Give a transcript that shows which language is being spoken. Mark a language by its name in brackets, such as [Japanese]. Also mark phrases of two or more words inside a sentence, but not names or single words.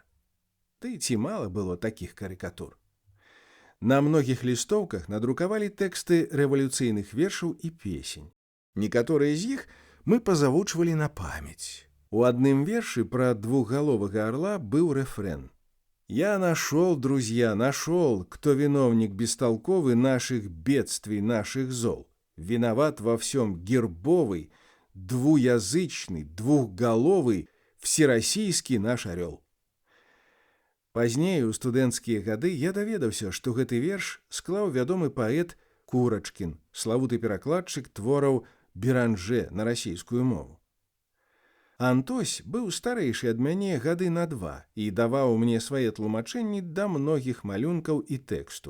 [Belarusian] Ды ці мала было такіх карыкатур? На многіх лістоўках надрукавалі тэксты рэвалюцыйных вершаў і песень. Некаторыя з іх мы пазавучвалі на памяць. У адным вершы пра двухголовага орла быў рэфрэн. [Russian] «Я нашел, друзья, нашел, кто виновник бестолковый наших бедствий, наших зол. Виноват во всем гербовый, двуязычный, двухголовый, всероссийский наш орел». [Belarusian] Пазней, у студэнцкія гады, я даведаўся, што гэты верш склаў вядомы паэт Курачкін, славуты перакладчык твораў Беранжэ на расійскую мову. Антось быў старэйшы ад мяне гады на 2 і даваў мне свае тлумачэнні да многіх малюнкаў і тэксту.